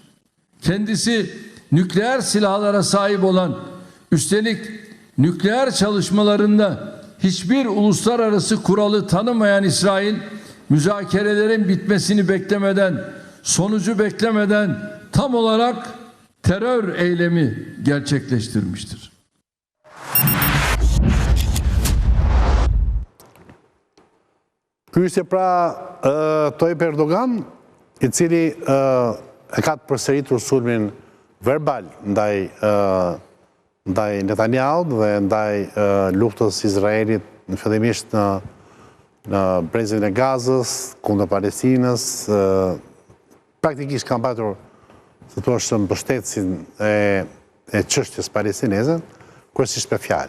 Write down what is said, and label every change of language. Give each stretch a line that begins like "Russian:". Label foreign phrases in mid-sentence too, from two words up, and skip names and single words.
Turkish: Kendisi nükleer silahlara sahip olan, üstelik nükleer çalışmalarında hiçbir uluslararası kuralı tanımayan İsrail, müzakerelerin bitmesini beklemeden, sonucu beklemeden tam olarak terör eylemi gerçekleştirmiştir.
Albanian: Ky ishte pra Tayyip Erdogan, i cili e ka të përsëritur sulmin verbal ndaj Netanyahu dhe ndaj luftës Izraelit në fillimisht në brezin e Gazës, kundër Palestinës, praktikisht kanë patur, se thua mbështetësin e çështjes palestineze, kryesisht me fjalë.